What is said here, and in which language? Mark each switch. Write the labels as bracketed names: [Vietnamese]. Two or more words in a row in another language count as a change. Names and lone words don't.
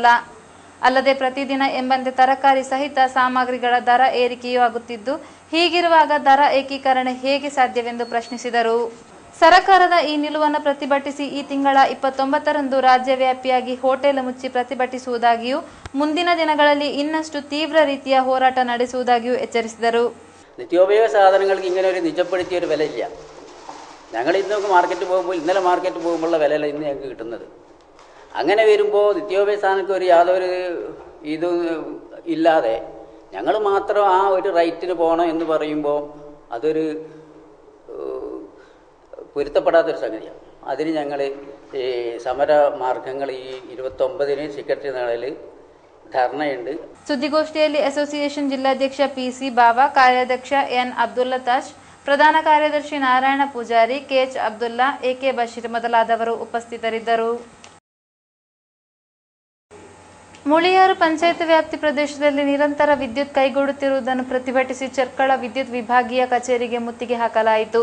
[Kannada] ಅಲ್ಲದೆ ಪ್ರತಿದಿನ ಎಂಬಂತೆ ತರಕಾರಿ ಸಹಿತ ಸಾಮಗ್ರಿಗಳ ದರ ಏರಿಕೆಯೂ ಆಗುತ್ತಿದ್ದು, ಹೀಗಿರುವಾಗ ದರ ಏಕೀಕರಣ ಹೇಗೆ ಸಾಧ್ಯವೆಂದು ಪ್ರಶ್ನಿಸಿದರು. ಸರ್ಕಾರದ ಈ ನಿಲುವನ್ನು ಪ್ರತಿಭಟಿಸಿ ಈ ತಿಂಗಳ 29ರಂದು ರಾಜ್ಯವ್ಯಾಪಿಯಾಗಿ ಹೋಟೆಲ್ ಮುಚ್ಚಿ ಪ್ರತಿಭಟಿಸುವುದಾಗಿಯೂ ಮುಂದಿನ ದಿನಗಳಲ್ಲಿ ಇನ್ನಷ್ಟು ತೀವ್ರ ರೀತಿಯ ಹೋರಾಟ ನಡೆಸುವುದಾಗಿಯೂ ಎಚ್ಚರಿಸಿದರು. [Malayalam] നിത്യോപയോഗ സാധനങ്ങൾക്ക് ഇങ്ങനെ ഒരു നിജപ്പെടുത്തിയ ഒരു വിലയില്ല. ഞങ്ങൾ ഇന്നൊക്കെ മാർക്കറ്റ് പോകുമ്പോൾ ഇന്നലെ മാർക്കറ്റ് പോകുമ്പോഴുള്ള വിലയല്ല ഇന്ന് ഞങ്ങൾക്ക് കിട്ടുന്നത്. അങ്ങനെ വരുമ്പോൾ നിത്യോപയോഗ സാധനങ്ങൾക്ക് ഒരു യാതൊരു ഇതും ഇല്ലാതെ ഞങ്ങൾ മാത്രം ആ ഒരു റേറ്റിന് പോകണം എന്ന് പറയുമ്പോൾ അതൊരു പൊരുത്തപ്പെടാത്തൊരു സംഗതിയാണ്. അതിന് ഞങ്ങൾ ഈ സമര മാർഗങ്ങൾ ഈ 29ന് സെക്രട്ടറി നാളിൽ ധർണയുണ്ട്. [Kannada] ಸುದ್ದಿಗೋಷ್ಠಿಯಲ್ಲಿ ಅಸೋಸಿಯೇಷನ್ ಜಿಲ್ಲಾಧ್ಯಕ್ಷ ಪಿಸಿ ಬಾವಾ, ಕಾರ್ಯಾಧ್ಯಕ್ಷ ಎನ್ ಅಬ್ದುಲ್ಲತಾಶ್, ಪ್ರಧಾನ ಕಾರ್ಯದರ್ಶಿ ನಾರಾಯಣ ಪೂಜಾರಿ, ಕೆಎಚ್ ಅಬ್ದುಲ್ಲಾ, ಎಕೆ ಬಶೀರ್ ಮೊದಲಾದವರು ಉಪಸ್ಥಿತರಿದ್ದರು. ಮುಳಿಯಾರು ಪಂಚಾಯತ್ ವ್ಯಾಪ್ತಿ ಪ್ರದೇಶದಲ್ಲಿ ನಿರಂತರ ವಿದ್ಯುತ್ ಕೈಗೂಡುತ್ತಿರುವುದನ್ನು ಪ್ರತಿಭಟಿಸಿ ಚರ್ಕಳ ವಿದ್ಯುತ್ ವಿಭಾಗೀಯ ಕಚೇರಿಗೆ ಮುತ್ತಿಗೆ ಹಾಕಲಾಯಿತು.